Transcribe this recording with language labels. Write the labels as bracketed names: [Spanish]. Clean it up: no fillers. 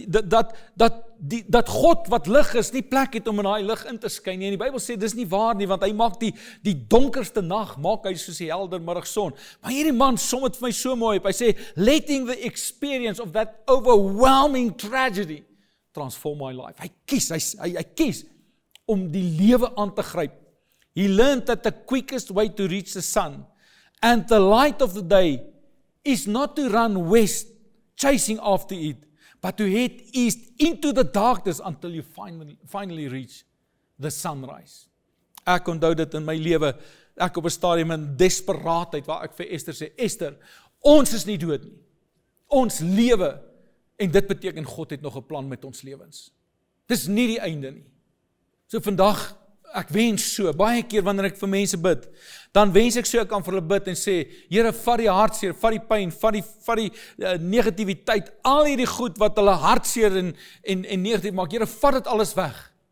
[Afrikaans] Dat God wat lig is, nie plek het om in daai lig in te skyn nie. En die Bybel sê dis nie waar nie, want hy maak die donkerste nag maak hy soos die helder middagson. Maar hierdie man som dit vir my so mooi op. Hy sê, [English] letting the experience of that overwhelming tragedy transform my life. [Afrikaans] Hy kies om die lewe aan te gryp. [English] He learned that the quickest way to reach the sun and the light of the day is not to run west chasing after it, but to head east into the darkness until you finally reach the sunrise. [Afrikaans] Ek onthou dit in my lewe, ek op 'n stadium in desperaatheid, waar ek vir Esther sê, Esther, ons is nie dood nie. Ons lewe, en dit beteken God het nog 'n plan met ons lewens. Dis nie die einde nie. So vandag, ek wens so, baie keer wanneer ek vir mense bid, dan wens ek so ek kan vir hulle bid en sê, Here, vat die hartseer, vat die pyn, vat die negativiteit, al hierdie goed wat hulle hartseer en negatief maak, Here, vat dit alles weg.